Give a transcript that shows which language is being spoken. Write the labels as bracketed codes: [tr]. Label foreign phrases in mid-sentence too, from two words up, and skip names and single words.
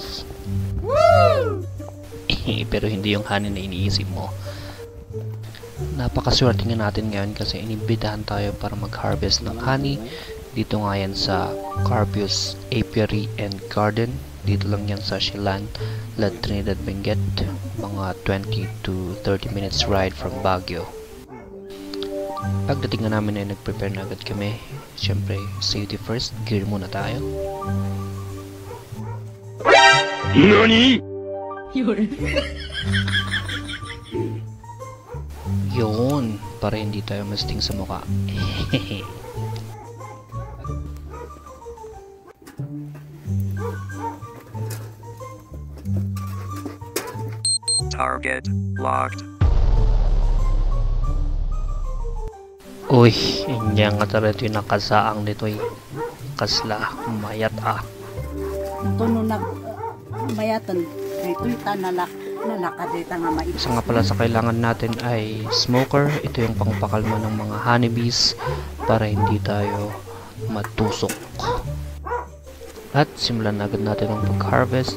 [tl] Pero hindi yung honey na iniisip mo. Napakaswerte nga natin ngayon kasi inibitahan tayo para mag-harvest ng honey. Dito nga yan sa Carpius Apiary and Garden. Dito lang yan sa Silan, La Trinidad, Benguet. Mga [en] 20 to 30 minutes ride from Baguio. [tl] Pagdating na namin ay nag-prepare na agad kami. Siyempre, [en] safety first. [tl] Gear muna tayo. NANI?! Yun, para hindi tayo masting sa mukha. [en] Target locked. [tl] Uy, hindi nga talaga yung nakasaang nito eh. Kasla, mayat ah. Ito nung mayatan, ito'y nalakadita nga maipos. Isa nga pala sa kailangan natin ay smoker. Ito yung pangpakalma ng mga honeybees para hindi tayo matusok. At simulan na agad natin ang pag-harvest.